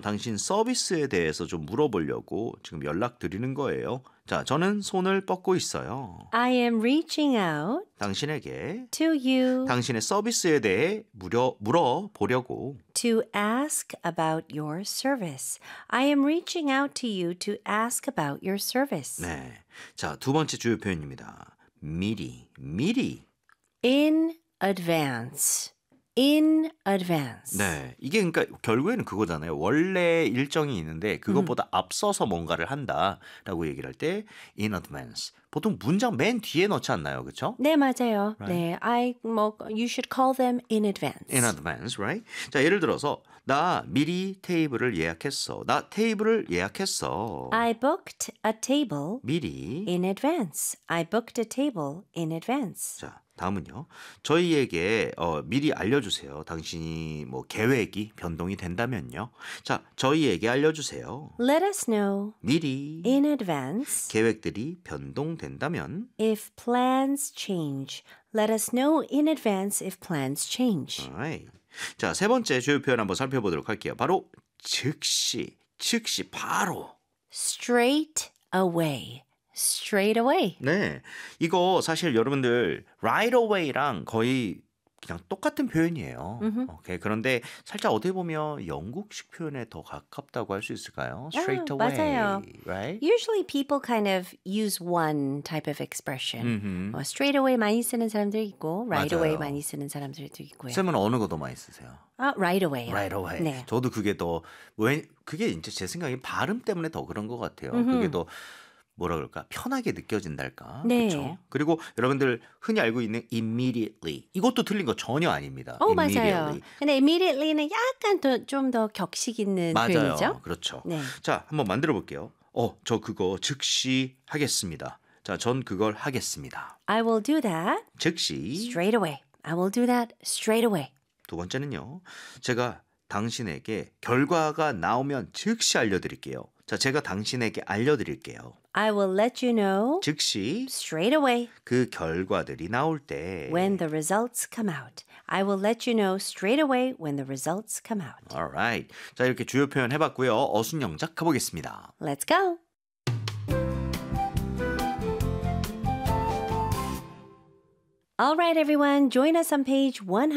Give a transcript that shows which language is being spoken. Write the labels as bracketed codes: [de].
[ko] 당신 서비스에 대해서 좀 물어보려고 지금 연락드리는 거예요. 자, 저는 손을 뻗고 있어요. [en] I am reaching out. [ko] 당신에게. [en] To you. [ko] 당신의 서비스에 대해 물어보려고. [en] To ask about your service. I am reaching out to you to ask about your service. [ko] 네. 자, 두 번째 주요 표현입니다. 미리. 미리. [en] In advance. In advance. [ko] 네. 이게 그러니까 결국에는 그거잖아요. 원래 일정이 있는데 그것보다 앞서서 뭔가를 한다라고 얘기를 할 때 [en] in advance. [ko] 보통 문장 맨 뒤에 넣지 않나요? 그렇죠? 네, 맞아요. [en] Right? [ko] 네. [en] You should call them in advance. In advance, right? [ko] 자, 예를 들어서 나 미리 테이블을 예약했어. 나 테이블을 예약했어. [en] I booked a table. [ko] 미리. [en] In advance. I booked a table in advance. [ko] 자. 다음은요. 저희에게 미리 알려주세요. 당신이 뭐 계획이 변동이 된다면요. 자, 저희에게 알려주세요. [en] Let us know. [ko] 미리. [en] In advance. [ko] 계획들이 변동된다면. [en] If plans change. Let us know in advance if plans change. Alright. [ko] 자, 세 번째 주요 표현 한번 살펴보도록 할게요. 바로 즉시. 즉시 바로. [en] Straight away. Straight away. [ko] 네. 이거 사실 여러분들 [en] right away [ko] 랑 거의 그냥 똑같은 표현이에요. Mm-hmm. [en] Okay. [ko] 그런데 살짝 어떻게 보면 영국식 표현에 더 가깝다고 할 수 있을까요? [en] Straight away. [ko] 맞아요. [en] Right? Usually people kind of use one type of expression. Mm-hmm. Well, straight away [ko] 많이 쓰는 사람들 있고 [en] right [ko] 맞아요. [en] away [ko] 많이 쓰는 사람들도 있고요. 쌤은 어느 거 더 많이 쓰세요? [en] Right away. Right away. [ko] 네. 저도 그게 더 왜 그게 이제 제 생각에 발음 때문에 더 그런 것 같아요. Mm-hmm. 그게 더 뭐라 그럴까? 편하게 느껴진달까? 네. 그렇죠? 그리고 여러분들 흔히 알고 있는 immediately. 이것도 틀린 거 전혀 아닙니다. 오, immediately. 맞아요. 근데 immediately는 약간 좀 더 격식 있는 맞아요. 표현이죠? 맞아요. 그렇죠. 네. 자, 한번 만들어 볼게요. 저 그거 즉시 하겠습니다. 자, 전 그걸 하겠습니다. [en] I will do that. [ko] 즉시. [en] Straight away. I will do that straight away. [ko] 두 번째는요. 제가 당신에게 결과가 나오면 즉시 알려드릴게요. 자, 제가 당신에게 알려드릴게요. [en] I will let you know. [ko] 즉시. [en] Straight away. [ko] 그 결과들이 나올 때. [en] When the results come out. I will let you know straight away when the results come out. All right. [ko] 자, 이렇게 주요 표현 해봤고요. 어순영작 가보겠습니다. [en] Let's go. 알라이트 에브리원, 조인 어스 온 페이지 125.